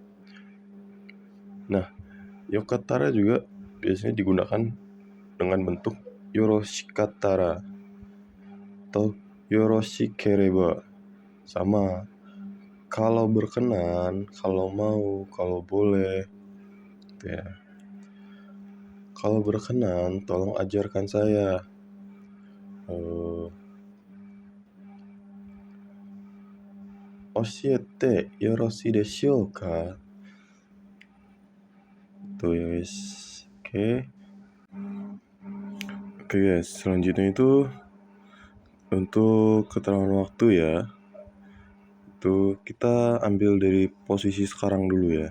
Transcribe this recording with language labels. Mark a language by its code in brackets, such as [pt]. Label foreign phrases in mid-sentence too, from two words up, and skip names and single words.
[id] Nah, yokattara juga biasanya digunakan dengan bentuk yoroshikattara atau yoroshikereba. Sama, kalau berkenan, kalau mau, kalau boleh gitu ya. Kalau berkenan, tolong ajarkan saya. [ja] 教えてよろしいでしょうか? [id] Tuh ya guys. Oke guys, selanjutnya itu untuk keterangan waktu ya. Itu kita ambil dari posisi sekarang dulu ya.